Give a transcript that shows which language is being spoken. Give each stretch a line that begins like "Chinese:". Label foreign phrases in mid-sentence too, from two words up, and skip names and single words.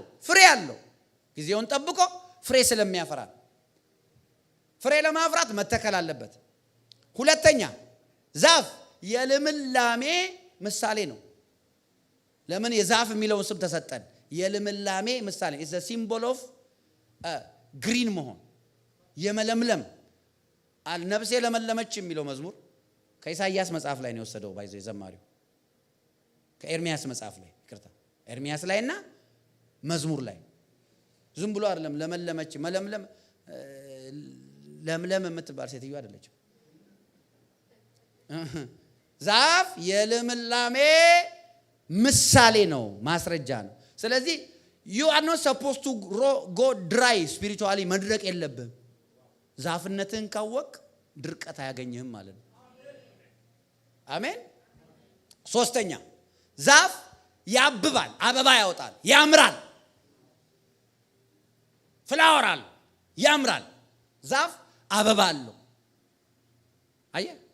Amharic: ፍሬ አለው። ጊዜውን ጠብቆ ፍሬ ስለሚያፈራ ፍሬ ለማፍራት መተከል አለበት። ሁለተኛ ዛፍ የልምላሜ ምሳሌ ነው። ለምን የዛፍ የሚለውን ስም ተሰጠን? የልምላሜ ምሳሌ
English: is the symbol of green
Amharic: መሆን፣ የመለምለም። ነፍሴ ለመለመች የሚለው መዝሙር ከኢሳይያስ መጽሐፍ ላይ ነው የወሰደው። ባይዘው ዘማሪው ከኤርሚያስ መጽሐፍ ላይ ይቅርታ፣ ኤርሚያስ ላይና መዝሙር ላይ ዝም ብሎ አይደለም። ለመለመች መለምለም ለምለም የምትባል ሴትዮ አይደለችም። ዛፍ የልምላሜ ምሳሌ ነው፣ ማስረጃ ነው። ስለዚህ
English: you are not supposed to go dry spiritually።
Amharic: መድረቅ የለብህም። ዛፍነትን ካወቅ ድርቀት አያገኝህም ማለት ነው። አሜን። ሶስተኛ ዛፍ ያብባል፣ አበባ ያወጣል፣ ያምራል። ፍላወራል፣ ያምራል። ዛፍ አበባ አለው። አየህ